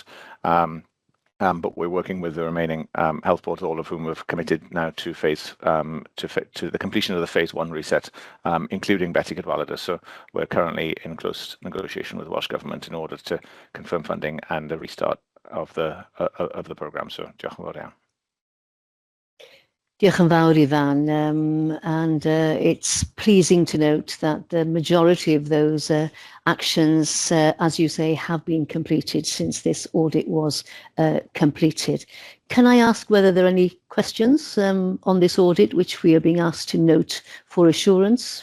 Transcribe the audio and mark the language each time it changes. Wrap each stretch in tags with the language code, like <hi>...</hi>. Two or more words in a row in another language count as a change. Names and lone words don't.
<en>But we're working with the remaining health boards, all of whom have committed now to to the completion of the phase 1 reset, including Betty Cadwaladr. So we're currently in close negotiation with the Welsh Government in order to confirm funding and the restart of the programme.</en> <cy>So diolch yn fawr iawn. Diolch yn fawr,</cy> <en>Ivan, and it's pleasing to note that the majority of those actions, as you say, have been completed since this audit was completed. Can I ask whether there are any questions on this audit which we are being asked to note for assurance?</en>